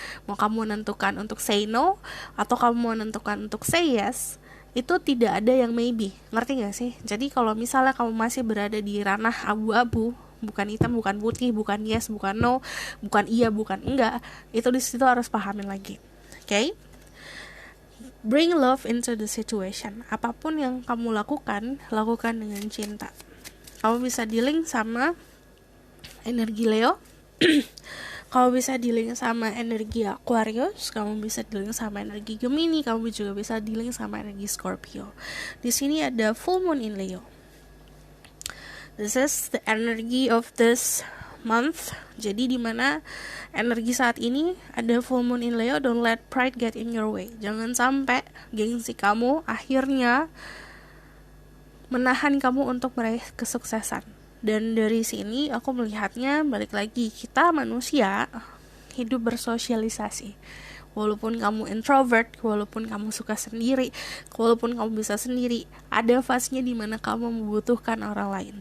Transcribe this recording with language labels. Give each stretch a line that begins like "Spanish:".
Indonesian: Mau kamu menentukan untuk say no, atau kamu mau menentukan untuk say yes, itu tidak ada yang maybe, ngerti gak sih? Jadi kalau misalnya kamu masih berada di ranah abu-abu, bukan hitam, bukan putih, bukan yes, bukan no, bukan iya, bukan enggak, itu di situ harus pahamin lagi.
English: Okay? Bring love into the situation.
Indonesian: Apapun yang kamu lakukan dengan cinta. Kamu bisa dealing sama energi Leo. Kamu bisa dealing sama energi Aquarius, kamu bisa dealing sama energi Gemini, kamu juga bisa dealing sama energi Scorpio. Di sini ada full moon in Leo.
English: This is the energy of this month.
Indonesian: Jadi dimana energi saat ini ada
English: full moon in Leo. Don't let pride get in your way.
Indonesian: Jangan sampai gengsi kamu akhirnya menahan kamu untuk meraih kesuksesan. Dan dari sini aku melihatnya, balik lagi, kita manusia hidup bersosialisasi. Walaupun kamu introvert, walaupun kamu suka sendiri, walaupun kamu bisa sendiri, ada fasenya di mana kamu membutuhkan orang lain.